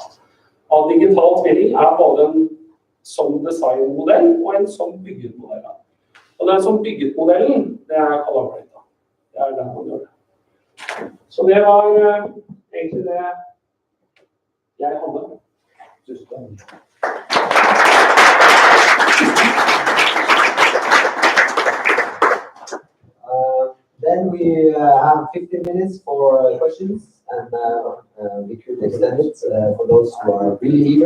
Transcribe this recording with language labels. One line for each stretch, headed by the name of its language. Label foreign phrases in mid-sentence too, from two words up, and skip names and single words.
Norwegian: Og digital tvilling er både en som designmodell og en som bygget modell. Og den som bygget modellen, det er Collaborate. Det er den man gjør det. Så det var egentlig det jeg hadde.
English: Then we have 15 minutes for questions, and we could extend it for those who are really eager.